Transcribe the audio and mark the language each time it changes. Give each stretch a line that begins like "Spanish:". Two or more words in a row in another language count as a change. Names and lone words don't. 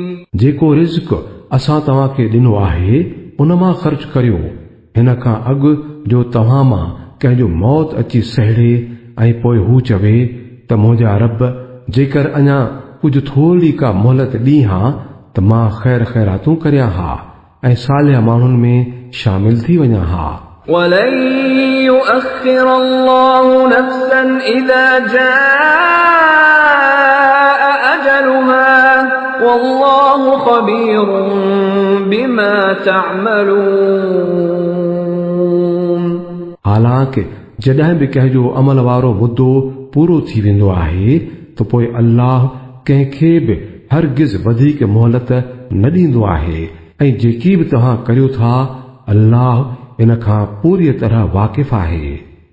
Sindhi: जेको रिज़्क़ असां तव्हांखे ॾिनो आहे उन मां ख़र्च करियो, हिन खां अॻु जो तव्हां मां कंहिंजो मौत अची सहेड़े ऐं पोइ हू चवे त मुंहिंजा रब जेकर अञा कुझु थोरी का मोहलत ॾी हा त मां ख़ैर ख़ैरातूं करियां हा ऐं सालिह माण्हुनि में शामिल थी वञा हा.
Arabic: ولن يؤخر الله نفسا إذا جاء أجلها والله خبير بما تعملون.
Sindhi: हालांकि जॾहिं बि कंहिंजो अमल वारो मुद्दो पूरो थी वेंदो आहे त पोइ अल्लाह कंहिंखे बि हरगिज़ वधीक मोहलत न ॾींदो आहे ऐं जेकी बि तव्हां करियो था अल्लाह इन खां पूरी तरह वाक़िफ़ आहे.